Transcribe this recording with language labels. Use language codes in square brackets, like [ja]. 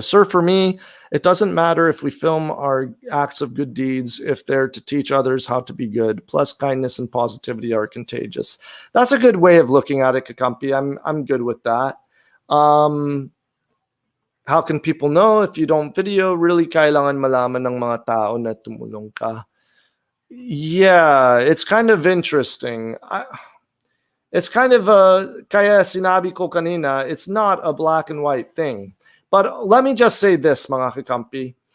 [en] Sir, for me, it doesn't matter if we film our acts of good deeds if they're to teach others how to be good. Plus, kindness and positivity are contagious. That's a good way of looking at it, Kakampi. I'm good with that. How can people know if you don't video? [tl] Really, kailangan malaman ng mga tao na tumulong ka. [en] Yeah, it's kind of interesting. It's kind of [tl] kaya sinabi ko kanina, [en] it's not a black and white thing. But let me just say this, mga kakampi.